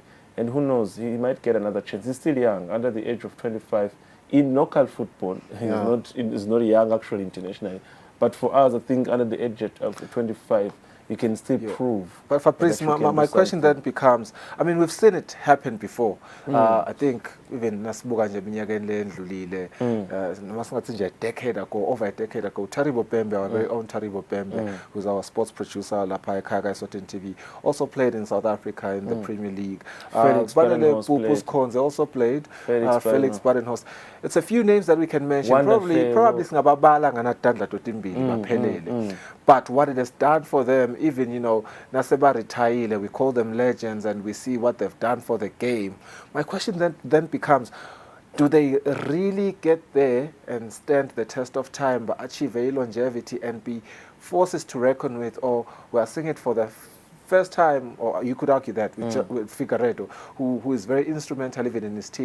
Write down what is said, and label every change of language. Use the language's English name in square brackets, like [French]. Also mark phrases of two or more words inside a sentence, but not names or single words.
[English] And who knows, he might get another chance. He's still young, under the age of 25. In local football, he's not young actually internationally. But for us, I think under the age of 25, you can still prove. But Fabrice, my question then becomes, I mean, we've seen it happen before. I think even [Swati] nasibuka nje minyaka endlulile, noma singathi nje [English] a decade ago, over a decade ago, Taribo Bembe, our very own Taribo Bembe, who's our sports producer, [Swati] lapha ekhaya [English] Eswatini TV, also played in South Africa in the Premier League. Balele Pupus Konze also played. Felix Badenhorst. It's a few names that we can mention. [Swati] Probably singababala nganatandla totimbili baphelele. [English] But what it has done for them, even, Naseba Retaile, we call them legends and we see what they've done for the game. My question then becomes, do they really get there and stand the test of time but achieve a longevity and be forces to reckon with, or we are seeing it for the first time, or you could argue that with Figueiredo, who is very instrumental even in his team.